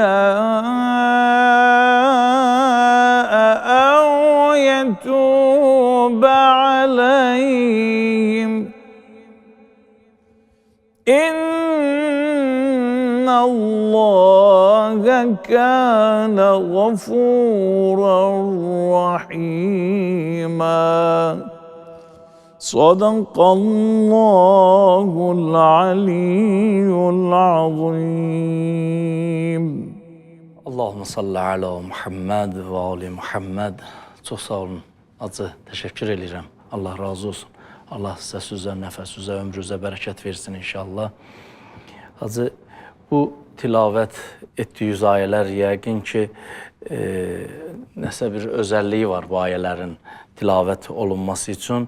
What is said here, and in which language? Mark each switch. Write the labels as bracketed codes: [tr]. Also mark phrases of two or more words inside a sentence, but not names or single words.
[ar] شاء أو يتوب عليهم إن الله كان غفورا رحيما. صدق الله العلي العظيم. اللهم صل على محمد وآل محمد. [az] Çox sağ olun. Acı təşəkkür edirəm. Allah razı olsun. Allah sizə sözə, nəfəsüzə, ömrünüzə bərəkət versin inşallah. Hacı, bu tilavət etdiyiniz ayələr yəqin ki, nəsə bir özəlliyi var bu ayələrin tilavət olunması üçün.